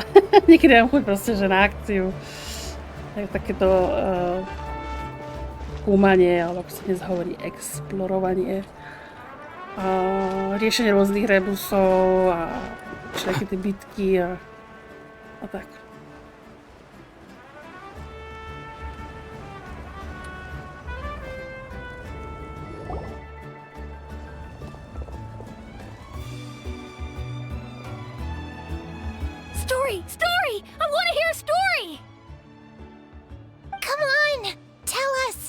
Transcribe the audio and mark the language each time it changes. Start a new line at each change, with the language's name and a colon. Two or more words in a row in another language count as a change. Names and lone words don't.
Slovak: Niekedy mám chuť proste, že na akciu. Takéto skúmanie, alebo ako sa dnes hovorí, explorovanie. Riešenie rôznych rebusov a všetky tie bitky a tak.
English: Story! Story! I want to hear a story! Come on! Tell us!